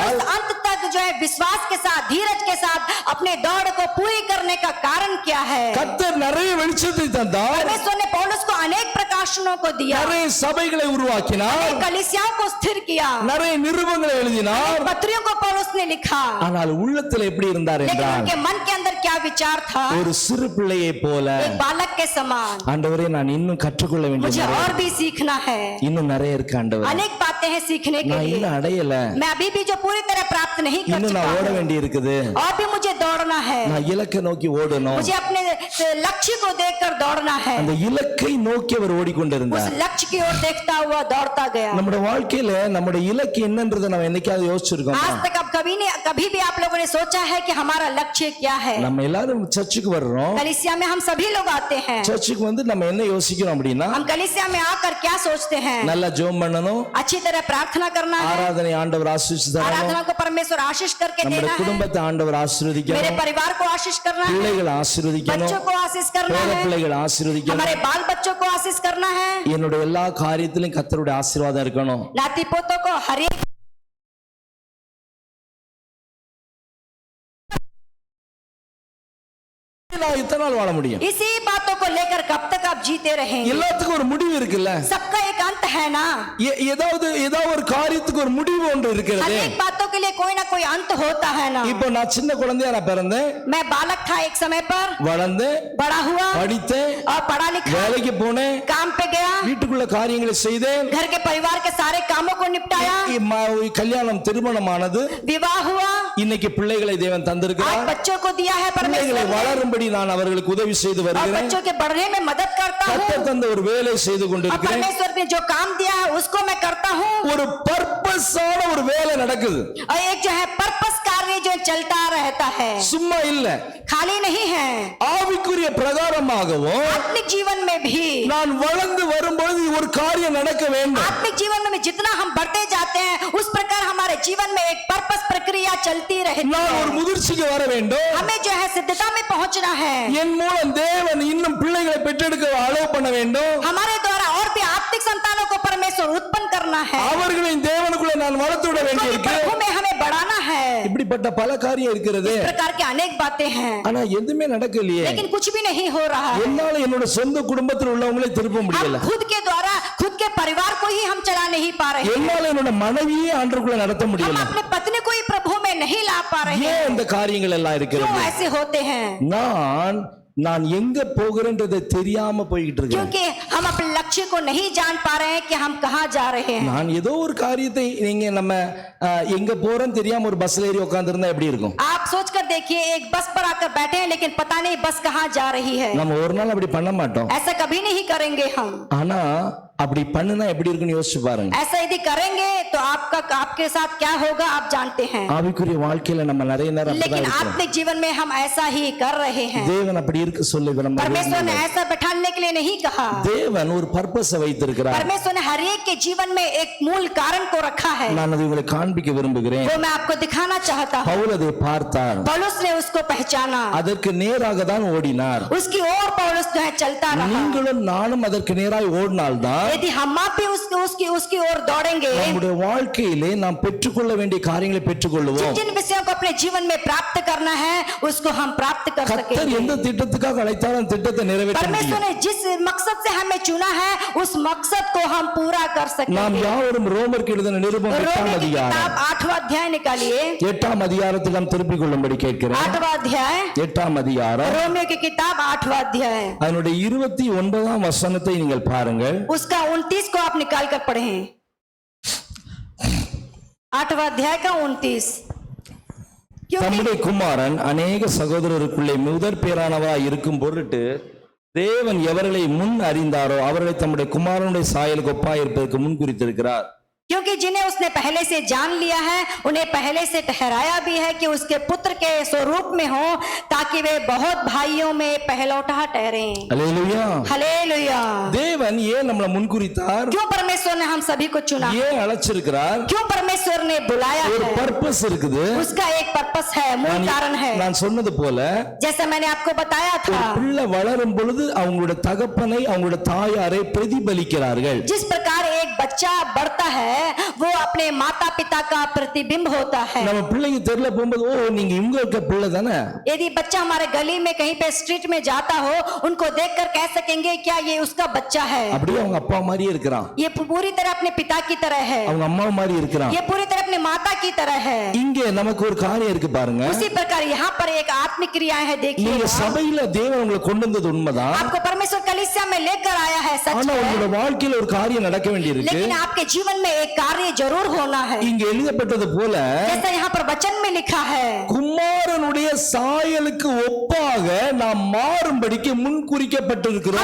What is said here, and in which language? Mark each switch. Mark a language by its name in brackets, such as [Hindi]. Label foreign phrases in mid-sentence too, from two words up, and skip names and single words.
[Hindi] पौलुस अंत तक जो है विश्वास के साथ, धीरज के साथ अपने दौड़ को पूरी करने का कारण क्या है? [Tamil] கர்த்தர் நிறைய வெளிச்சத்தை தந்தார், [Hindi] परमेश्वर ने पौलुस को अनेक प्रकाशनों को दिया, [Tamil] நிறைய சபைகளை உருவாக்கினார், [Hindi] अनेक कलीसियाओं को स्थिर किया, [Tamil] நிறைய நிருபங்களை எழுதினார். [Hindi] पत्रियों को पौलुस ने लिखा। [Tamil] ஆனால் உள்ளத்தில் எப்படி இருந்தார் [Hindi] लेकिन [Tamil] என்றால், [Hindi] उनके मन के अंदर क्या विचार था? [Tamil] ஒரு சிறு பிள்ளையை போல, [Hindi] एक बालक के समान, [Tamil] ஆண்டவரே நான் இன்னும் கற்றுக்கொள்ள [Hindi] मुझे [Tamil] வேண்டியது [Hindi] और भी सीखना है, [Tamil] இன்னும் நிறைய இருக்கு ஆண்டவரே, [Hindi] अनेक बातें हैं सीखने के [Tamil] நான் [Hindi] लिए। [Tamil] இன்னும் அடையல, [Hindi] मैं अभी भी जो पूरी तरह प्राप्त नहीं कर [Tamil] இன்னும் [Hindi] चुका [Tamil] நான் ஓட [Hindi] हूं, [Tamil] வேண்டி இருக்குது, [Hindi] और भी मुझे दौड़ना है, [Tamil] நான் இலக்கை நோக்கி ஓடணும். [Hindi] मुझे अपने लक्ष्य को देखकर दौड़ना है। [Tamil] அந்த இலக்கை நோக்கி அவர் [Hindi] उस [Tamil] ஓடிக்கொண்டிருந்தார். [Hindi] लक्ष्य की ओर देखता हुआ दौड़ता गया। [Tamil] நம்முடைய வாழ்க்கையில நம்முடைய இலக்கு என்னன்றதை நம்ம என்னைக்காவது யோசிச்சிருக்கோம்? [Hindi] आज तक अब कभी भी आप लोगों ने सोचा है कि हमारा लक्ष्य क्या है? [Tamil] நம்ம எல்லாரும் சர்ச்சுக்கு வர்றோம். [Hindi] कलीसिया में हम सभी लोग आते हैं। [Tamil] சர்ச்சுக்கு வந்து நம்ம என்ன யோசிக்கிறோம் அப்படின்னா, [Hindi] हम कलीसिया में आकर क्या सोचते हैं? [Tamil] நல்லா ஜெபம் பண்ணணும், [Hindi] अच्छी तरह प्रार्थना करना है, [Tamil] ஆராதனை ஆண்டவர் ஆசீர்வதிச்சு தரணும், [Hindi] आराधना को परमेश्वर आशीष करके [Tamil] நம்முடைய [Hindi] देना है, [Tamil] குடும்பத்தை ஆண்டவர் [Hindi] मेरे [Tamil] ஆசீர்வதிக்கணும், [Hindi] परिवार को आशीष करना है, [Tamil] பிள்ளைகளை ஆசீர்வதிக்கணும், [Hindi] बच्चों को आशीष करना [Tamil] பேர [Hindi] है, [Tamil] பிள்ளைகளை ஆசீர்வதிக்கணும். [Hindi] हमारे बाल बच्चों को आशीष करना है, [Tamil] என்னுடைய எல்லா காரியத்திலும் கர்த்தருடைய ஆசீர்வாதம் இருக்கணும். [Hindi] नाती पोतों को हर एक [Tamil] நான் இத்தனை நாள் வாழ முடியும்? [Hindi] इसी बातों को लेकर कब तक आप जीते रहेंगे? [Tamil] எல்லாத்துக்கும் ஒரு முடிவு இருக்குல்ல? [Hindi] सबका एक अंत है ना, [Tamil] ஏதாவது ஒரு காரியத்துக்கு ஒரு முடிவு ஒன்று இருக்கிறது. [Hindi] अनेक बातों के लिए कोई ना कोई अंत होता है ना। [Tamil] இப்போ நான் சின்ன குழந்தையா நான் பிறந்தேன், [Hindi] मैं बालक था एक समय पर, [Tamil] வளர்ந்தேன், [Hindi] बड़ा हुआ [Tamil] படித்தேன், [Hindi] और पढ़ा लिखा, [Tamil] வேலைக்கு போனேன், [Hindi] काम पे गया, [Tamil] வீட்டுக்குள்ள காரியங்களை செய்தேன், [Hindi] घर के परिवार के सारे कामों को निपटाया, [Tamil] கல்யாணம் திருமணமானது, [Hindi] विवाह हुआ, [Tamil] இன்னைக்கு பிள்ளைகளை தேவன் [Hindi] आज [Tamil] தந்திருக்கிறார். [Hindi] बच्चों को दिया है [Tamil] பிள்ளைகளை [Hindi] परमेश्वर ने, [Tamil] வளரும்படி நான் அவர்களுக்கு உதவி செய்து [Hindi] और [Tamil] வருகிறேன். [Hindi] बच्चों के बढ़ने में मदद करता हूँ, [Tamil] கர்த்தர் தந்த ஒரு வேலை செய்து [Hindi] और [Tamil] கொண்டிருக்கிறேன். [Hindi] परमेश्वर ने जो काम दिया है उसको मैं करता हूँ, [Tamil] ஒரு பர்பஸான ஒரு வேலை நடக்குது, [Hindi] और एक जो है पर्पस कार्य जो चलता रहता है, [Tamil] சும்மா இல்ல. [Hindi] खाली नहीं है। [Tamil] ஆவிக்குரிய பிரகாரமாகவும் [Hindi] आत्मिक जीवन में भी, [Tamil] நான் வளர்ந்து வரும்போது ஒரு காரியம் நடக்க வேண்டும். [Hindi] आत्मिक जीवन में जितना हम बढ़ते जाते हैं उस प्रकार हमारे जीवन में एक पर्पस प्रक्रिया चलती रहती [Tamil] நான் ஒரு [Hindi] है। [Tamil] முதிர்ச்சிக்கு வர வேண்டும். [Hindi] हमें जो है सिद्धता में पहुंचना है, [Tamil] என் மூலம் தேவன் இன்னும் பிள்ளைகளை பெற்றெடுக்க அலோவ் பண்ண வேண்டும். [Hindi] हमारे द्वारा और भी आत्मिक संतानों को परमेश्वर उत्पन्न करना है, [Tamil] அவர்களின் தேவனுக்குள்ள நான் வளர்த்து விட வேண்டியிருக்கு. [Hindi] प्रभु में हमें बढ़ाना है। [Tamil] இப்படிப்பட்ட பல காரியம் இருக்கிறது. [Hindi] इस प्रकार की अनेक बातें हैं, [Tamil] ஆனா எதுவுமே நடக்கலையே. [Hindi] लेकिन कुछ भी नहीं हो रहा है। [Tamil] என்னால என்னோட சொந்த குடும்பத்தில் உள்ளவங்களை திருப்ப முடியல. [Hindi] हम खुद के द्वारा खुद के परिवार को ही हम चला नहीं पा रहे हैं, [Tamil] என்னால என்னோட மனைவியே ஆண்டவருக்குள்ள நடத்த [Hindi] हम [Tamil] முடியல. [Hindi] अपने पत्नी को ही प्रभु में नहीं ला पा रहे हैं। [Tamil] ஏன் இந்த காரியங்கள் எல்லாம் [Hindi] क्यों [Tamil] இருக்கிறது? [Hindi] ऐसे होते हैं? [Tamil] நான் எங்க போகிறேன்றதை தெரியாம போய்கிட்டு இருக்கேன். [Hindi] क्योंकि हम अपने लक्ष्य को नहीं जान पा रहे हैं कि हम कहाँ जा रहे हैं। [Tamil] நான் ஏதோ ஒரு காரியத்தை நீங்க நம்ம எங்க போறோம்னு தெரியாம ஒரு பஸ்ல ஏறி உட்கார்ந்து இருந்தா எப்படி இருக்கும்? [Hindi] आप सोच कर देखिए, एक बस पर आकर बैठे हैं लेकिन पता नहीं बस कहाँ जा रही है। [Tamil] நம்ம ஒரு நாள் அப்படி பண்ண மாட்டோம். [Hindi] ऐसा कभी नहीं करेंगे हम। [Tamil] ஆனா அப்படி பண்ணுனா எப்படி இருக்குன்னு யோசிச்சு பாருங்க. [Hindi] ऐसा यदि करेंगे तो आपके साथ क्या होगा आप जानते हैं। [Tamil] ஆவிக்குரிய வாழ்க்கையில நம்ம நிறைய நேரம் அப்படிதான் [Hindi] लेकिन [Tamil] இருக்கிறோம். [Hindi] आत्मिक जीवन में हम ऐसा ही कर रहे हैं। [Tamil] தேவன் அப்படி இருக்க சொல்லி விரும்புகிறார். [Hindi] परमेश्वर ने ऐसा बैठाने के लिए नहीं कहा। [Tamil] தேவன் ஒரு பர்பஸ் வைத்திருக்கிறார். [Hindi] परमेश्वर ने हर एक के जीवन में एक मूल कारण को रखा है, [Tamil] நான் அதை உங்களுக்கு காண்பிக்க விரும்புகிறேன். [Hindi] वो मैं आपको दिखाना चाहता हूँ। [Tamil] பவுல் அதை பார்த்தார், [Hindi] पौलुस ने उसको पहचाना, [Tamil] அதற்கு நேராக தான் ஓடினார். [Hindi] उसकी ओर पौलुस जो है चलता रहा। [Tamil] நீங்களும் நானும் அதற்கு நேராய் ஓடினால்தான் [Hindi] यदि हम भी उसकी ओर दौड़ेंगे, [Tamil] நம்முடைய வாழ்க்கையிலே நாம் பெற்றுக்கொள்ள வேண்டிய காரியங்களை பெற்றுக்கொள்வோம். [Hindi] जिन विषयों को अपने जीवन में प्राप्त करना है उसको हम प्राप्त कर [Tamil] கர்த்தர் [Hindi] सकेंगे। [Tamil] எந்த திட்டத்துக்காக அழைத்தாலும் அந்த திட்டத்தை நிறைவேற்ற [Hindi] परमेश्वर [Tamil] முடியும். [Hindi] ने जिस मकसद से हमें चुना है उस मकसद को हम पूरा कर [Tamil] நாம் [Hindi] सकेंगे। [Tamil] யாவரும் ரோமருக்கு எழுதின நிருபம் 8ஆம் [Hindi] रोमी की [Tamil] அதிகாரம் [Hindi] किताब 8वां अध्याय निकालिए। [Tamil] 8ஆம் அதிகாரத்தில் நாம் திருப்பிக் கொள்ளும்படி கேட்கிறேன். [Hindi] 8वां अध्याय, [Tamil] 8ஆம் அதிகாரம் [Hindi] रोमियो की किताब 8वां अध्याय, [Tamil] அதனுடைய 29ஆம் வசனத்தை நீங்கள் பாருங்கள். [Hindi] उसका 29 को आप निकाल कर पढ़ें। 8वां अध्याय का 29। क्योंकि [Tamil] தம்முடைய குமாரன் अनेक சகோதரருக்குள்ளே முதற் பேரானவராய் இருக்கும் பொருட்டு தேவன் எவர்களை முன் அறிந்தாரோ அவர்களை தம்முடைய குமாரனுடைய சாயலுக்கு ஒப்பாய் இருப்பதற்கு முன் குறித்திருக்கிறார். [Hindi] क्योंकि जिन्हें उसने पहले से जान लिया है उन्हें पहले से ठहराया भी है कि उसके पुत्र के स्वरूप में हो, ताकि वे बहुत भाइयों में पहलौठा ठहरें। [Tamil] அல்லேலூயா. [Hindi] हालेलुया। [Tamil] தேவன் ஏன் நம்மளை முன்குறித்தார்? [Hindi] क्यों परमेश्वर ने हम सभी को चुना? [Tamil] ஏன் அழைச்சிருக்கிறார்? [Hindi] क्यों परमेश्वर ने बुलाया [Tamil] ஒரு [Hindi] है? [Tamil] பர்பஸ் இருக்குது. [Hindi] उसका एक पर्पस है, मूल कारण है। [Tamil] நான் சொன்னது போல [Hindi] जैसा मैंने आपको बताया था, [Tamil] பிள்ளை வளரும் பொழுது அவங்களோட தகப்பனை அவங்களோட தாயாரை பிரதிபலிக்கிறார்கள். [Hindi] जिस प्रकार एक बच्चा बढ़ता है वो अपने माता पिता का प्रतिबिंब होता है। [Tamil] நம்ம பிள்ளைங்க தெருல போகும்போது ஓ நீங்க இவங்க இருக்க பிள்ளை தானே. [Hindi] यदि बच्चा हमारे गली में कहीं पे स्ट्रीट में जाता हो, उनको देखकर कह सकेंगे क्या ये उसका बच्चा है? [Tamil] அப்படியே அவங்க அப்பா மாதிரியே இருக்கிறான், [Hindi] ये पूरी तरह अपने पिता की तरह है, [Tamil] அவங்க அம்மா மாதிரி இருக்கிறான். [Hindi] ये पूरी तरह अपने माता की तरह है। [Tamil] இங்கே நமக்கு ஒரு காரியம் இருக்கு பாருங்க. [Hindi] उसी प्रकार यहाँ पर एक आत्मिक क्रिया है। देखिए, [Tamil] நீங்க சபையில தேவன் உங்களை கொண்டு வந்தது உண்மைதான். [Hindi] आपको परमेश्वर कलीसिया में लेकर आया है, सच [Tamil] ஆனா [Hindi] है, [Tamil] உங்களோட வாழ்க்கையில ஒரு காரியம் நடக்க வேண்டியிருக்கு. [Hindi] लेकिन आपके जीवन में एक कार्य जरूर होना है। [Tamil] இங்க எழுதப்பட்டது போல [Hindi] जैसा यहाँ पर वचन में लिखा है, [Tamil] குமாரனுடைய சாயலுக்கு ஒப்பாக நாம் மாறும்படிக்கு முன்குறிக்கப்பட்டிருக்கிறோம்.